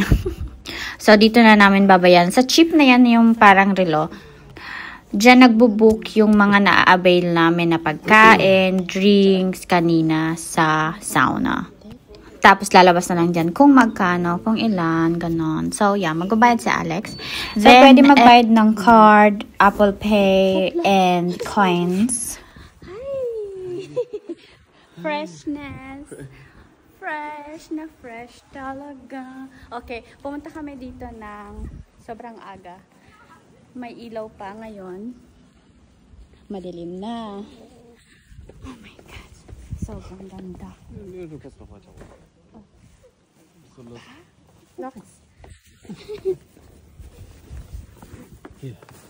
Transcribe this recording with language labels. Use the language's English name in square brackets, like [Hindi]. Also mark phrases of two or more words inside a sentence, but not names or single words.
[Filipino] So, dito na namin babayan. Sa chip na yan, yung parang relo. Diyan nagbo-book yung mga na-avail namin na pagkain, drinks, kanina sa sauna. Tapos, lalabas na lang dyan kung magkano, kung ilan, ganon. [English] So, yeah, [Filipino] magbabayad si Alex. So, then, pwede magbayad ng card, Apple Pay, and coins. [English] Hi! Freshness! [Filipino] Fresh na fresh talaga. Okay, pumunta kami dito ng sobrang aga. May ilaw pa ngayon. Madilim na. [English] Oh my God. [Filipino] Sobrang ganda. [German] Du kannst noch weiter. Oh. So los. Los. Hier.